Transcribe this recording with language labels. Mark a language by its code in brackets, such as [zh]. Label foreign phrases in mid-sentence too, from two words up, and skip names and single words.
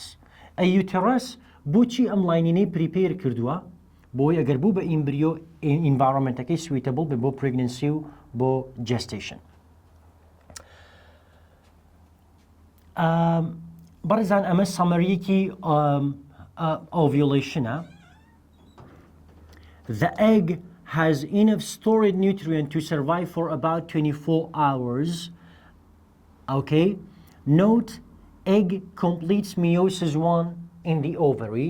[ckb] ئەی یوترس بۆچی ئەم لاینینەی پریپێر کردووە بۆی ئەگەر بوو بە ئیمبریۆ ئینڤایرۆمنتەکەی سویتەبڵ بێ بۆ پرێگننسی و بۆ جەستیشن. بەڕێزان ئەمە سەمەریەکی ovulation. [en] The egg has enough stored nutrient to survive for about 24 hours. Okay? Note, egg completes meiosis 1 in the ovary.